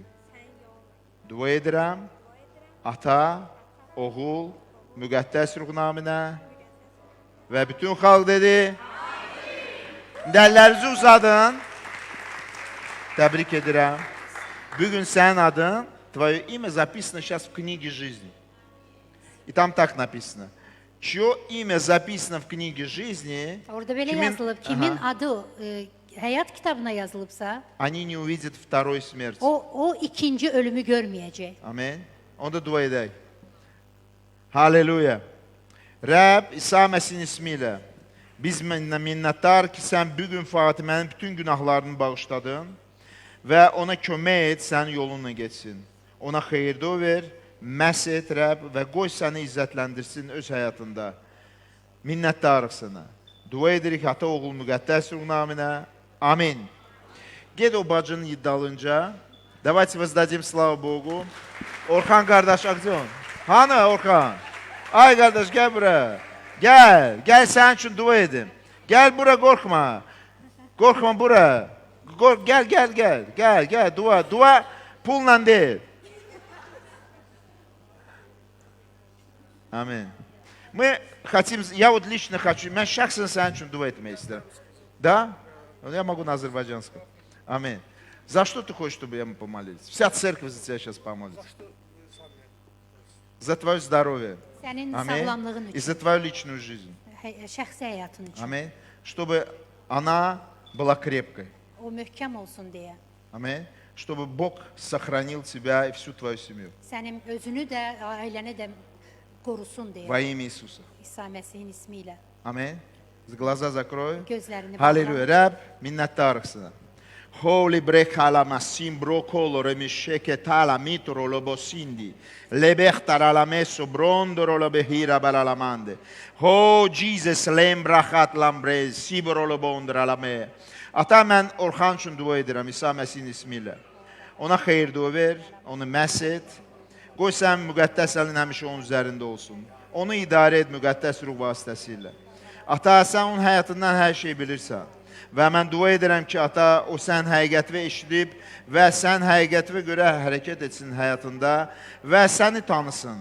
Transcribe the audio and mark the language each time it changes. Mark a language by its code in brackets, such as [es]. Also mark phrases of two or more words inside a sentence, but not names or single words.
[az] Dua edirəm, ata, oğul, müqəddəs ruh naminə və bütün xalq dedi. Əllərinizi uzadın. Təbrik edirəm. Bugün sənin adın, [ru] твое имя записано сейчас в книге жизни. И там так написано. Чье имя записано в книге жизни, [az] Orada belə yazılıb, kimin adı həyat kitabına yazılıbsa, [ru] они не увидят второй смерти. [az] o ikinci ölümü görməyəcək. Amen. Onda dua edək. Halleluya. Rəbb, İsa Məsihin ismi ilə biz minnəttar ki, sən bugün Fatimənin bütün günahlarını bağışladın və ona kömək et, sənin yolunla geçsin. Ona xeyirdə ver, məhs et Rəbb və qoy səni izzətləndirsin öz həyatında. Minnəttarıq sənə. Dua edirik ata oğul müqəddəs ruh naminə. Amin. Ged o bacının dalınca. [ru] Давайте воздадим славу Богу. [az] Orxan qardaş, aksiyon. Hanı Orxan? Ay qardaş, gəl bura. Gəl, gəl sənin üçün dua edim. Gəl bura, qorxma. Qorxma bura. Gəl, dua pulla deyil. Amin. [ru] Мы хотим, я вот лично хочу, [az] mən şəxsən sənin üçün dua etmək istəyirəm. [ru] Да? Я могу на азербайджанском. Аминь. За что ты хочешь, чтобы я мы помолились? Вся церковь за тебя сейчас помолится. За твое здоровье. [az] Sənin [ru] Аминь. [az] sağlamlığın [ru] И [az] üçün, [ru] за твою личную жизнь. [az] şəxsi həyatın üçün. [ru] Аминь. Чтобы она была крепкой. [az] O möhkəm olsun deyə. [ru] Аминь. Чтобы Бог сохранил тебя и всю твою семью. [az] Sənin özünü də, ailəni də qorusun deyə. [ru] Во имя Иисуса. [az] İsa Məsihin ismi ilə. [ru] Аминь. Глаза закрой. [az] Gözlərini Halleluya. Rəbb, minnətdarıq sənə. Holy brekala masim brokolo remisheke tala mitro lobosindi. Lebechtar la messo brondoro lo behira balalamande. Ho Jesus lembrachat lambrez sibro lobondra la me. Ata mən Orxan üçün dua edirəm İsa Məsihin ismi ilə. Ona xeyir dua ver, onu məhs et. Qoy sən müqəddəs əlin həmişə onun üzərində olsun. Onu idarə et müqəddəs ruh vasitəsilə. Ata, sən onun həyatından hər şey bilirsən. Və mən dua edirəm ki, ata, o sən həqiqətVə eşidib və sən həqiqətVə görə hərəkət etsin həyatında və səni tanısın.